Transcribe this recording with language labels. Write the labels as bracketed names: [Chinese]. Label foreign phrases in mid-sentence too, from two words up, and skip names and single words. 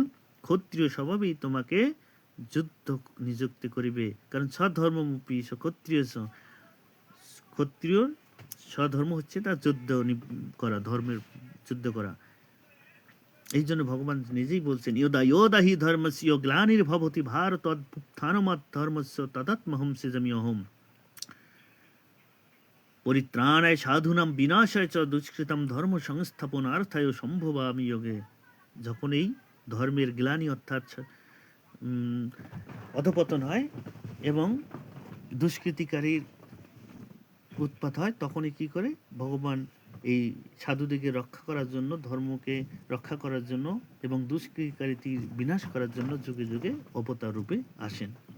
[Bangla] ক্ষত্রিয় স্বভাবেই তোমাকে যুদ্ধ নিযুক্তি করিবে, কারণ স্বধর্মমুপি ক্ষত্রিয়। ক্ষত্রিয় স্বধর্ম হচ্ছে তার যুদ্ধ করা, ধর্মের যুদ্ধ করা। এই জন্য ভগবান নিজেই বলছেন, [Sanskrit] ইয়োদা ইয়োদা হি ধর্মস্য গ্লানির্ভবতি ভারত অভ্যুত্থানমৎ ধর্মস্য তদাত্মহং সৃজাম্যহম। পরিত্রাণায় সাধুনাম বিনাশায় চ দুষ্কৃতম ধর্ম সংস্থাপনার্থায় সম্ভবামি যোগে। [Bangla] যখন এই ধর্মের গ্লানি অর্থাৎ অধপতন হয় এবং দুষ্কৃতিকারীর উৎপাত হয়, তখনই কি করে ভগবান এই সাধুদিকে রক্ষা করার জন্য, ধর্মকে রক্ষা করার জন্য এবং দুষ্কৃতিকারীর বিনাশ করার জন্য যুগে যুগে অবতার রূপে আসেন।